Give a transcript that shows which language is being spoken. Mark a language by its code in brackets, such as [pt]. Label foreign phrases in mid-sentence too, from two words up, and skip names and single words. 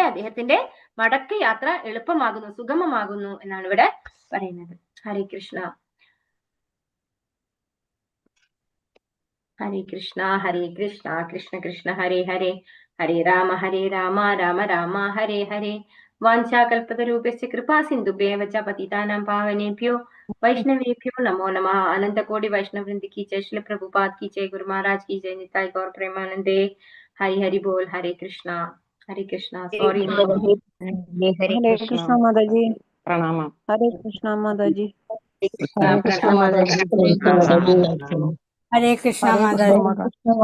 [ml] അദ്ദേഹത്തിന്റെ മടക്ക യാത്ര എളുപ്പമാകുന്നു, സുഗമമാകുന്നു എന്നാണ് ഇവിടെ പറയുന്നത്. [sa] ഹരേ കൃഷ്ണ. ഹരേ കൃഷ്ണ ഹരേ കൃഷ്ണ കൃഷ്ണ കൃഷ്ണ ഹരേ ഹരേ, ഹരേ രാമ രാമ രാമ ഹരേ ഹരേ. വാഞ്ചാകൽപതരൂപസ്യ കൃപാ സിന്ധുഭ്യേവ ച പതിതാനാം പാവനേഭ്യോ വൈഷ്ണവേഭ്യോ നമോ നമഃ. [hi] അനന്തകോടി വൈഷ്ണവവൃന്ദ की जय, श्री प्रभुपाद की जय, गुरु महाराज की जय, निताय गौर प्रेमानंदे. हरि हरि बोल. हरे कृष्णा सॉरी. हरे कृष्णा माता जी. प्रणाम. हरे कृष्णा माता जी. हरे कृष्णा माता जी.